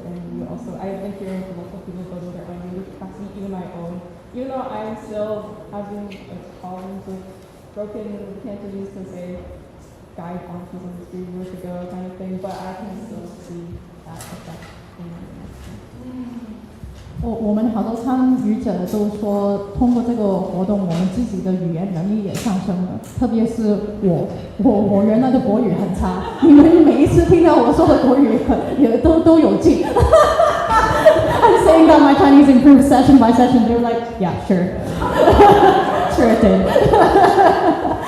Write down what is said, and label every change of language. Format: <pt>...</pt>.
<en>Like, and we also, I've been hearing from local people building their own language capacity, even my own, even though I'm still having like problems with broken Cantonese because they died monkeys on the street years ago kind of thing, but I can still see that effect in my life.</en> <zh>我们好多参与者都说，通过这个活动，我们自己的语言能力也上升了。特别是我原来的国语很差，你们每一次听到我说的国语也都有进。</zh> <en>I'm saying that my Chinese improved session by session. They're like, yeah, sure, sure it did.</en>